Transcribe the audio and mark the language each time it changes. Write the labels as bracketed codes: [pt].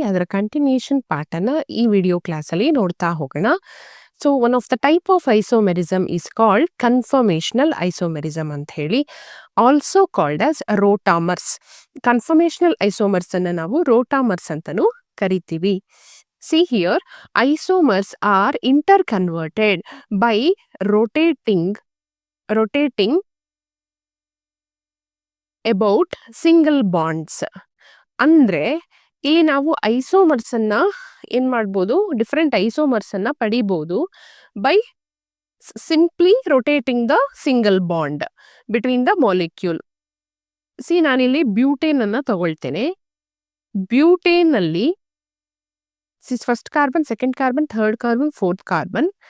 [kn] ಅದರ ಕಂಟಿನ್ಯೂಷನ್ ಪಾರ್ಟನ್ನ ಈ ವಿಡಿಯೋ ಕ್ಲಾಸಲ್ಲಿ ನೋಡ್ತಾ ಹೋಗೋಣ. [en] so one of the type of isomerism is called conformational isomerism [kn] ಅಂತ ಹೇಳಿ, [en] Also called as rotamers. [kn] ಕನ್ಫರ್ಮೇಷನಲ್ ಐಸೋಮರ್ಸ್ ಅನ್ನು ನಾವು ರೋಟಾಮರ್ಸ್ ಅಂತಲೂ ಕರಿತೀವಿ. [en] See here, isomers are interconverted by rotating about single bonds. [kn] ಅಂದ್ರೆ ಇಲ್ಲಿ ನಾವು ಐಸೋಮರ್ಸ್ ಅನ್ನ ಏನ್ ಮಾಡ್ಬೋದು, ಡಿಫ್ರೆಂಟ್ ಐಸೋಮರ್ಸ್ ಅನ್ನ ಪಡಿಬಹುದು [en] By simply rotating the single bond between the molecule. [kn] ನಾನಿಲ್ಲಿ ಬ್ಯೂಟೇನ್ ಅನ್ನ ತಗೊಳ್ತೇನೆ. ಬ್ಯೂಟೇನ್ ಅಲ್ಲಿ first carbon, second carbon, third carbon, fourth carbon.